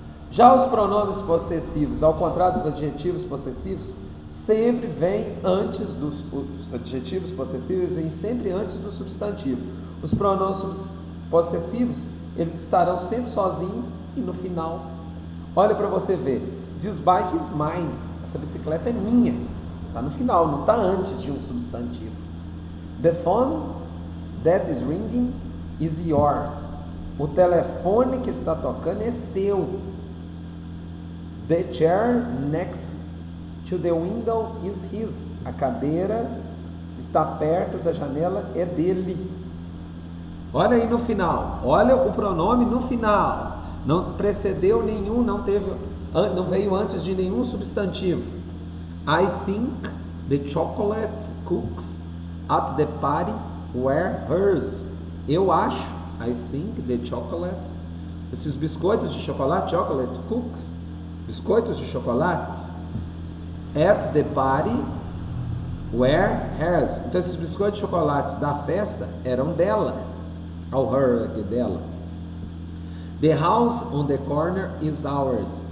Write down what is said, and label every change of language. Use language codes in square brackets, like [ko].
[pt] Já os pronomes possessivos, ao contrário dos adjetivos possessivos, sempre vêm antes os adjetivos possessivos vêm sempre antes do substantivo. Os pronomes possessivos, eles estarão sempre sozinhos e no final. Olha para você ver. [en] This bike is mine. [pt] Essa bicicleta é minha. Está no final, não está antes de um substantivo. [en] The phone that is ringing is yours. [pt] O telefone que está tocando é seu. [en] The chair next to the window is his. [pt] A cadeira está perto da janela, é dele. Olha aí no final, olha o pronome no final. Não precedeu nenhum, não veio antes de nenhum substantivo. [en] I think the chocolate cookies at the party were hers. [pt] Eu acho, [en] I think the chocolate, [pt] esses biscoitos de chocolate, [en] chocolate cookies, [pt] biscoitos de chocolates, [en] at the party were hers. [pt] Então esses biscoitos de chocolates da festa eram dela, ao her aqui dela. [en] The house on the corner is ours.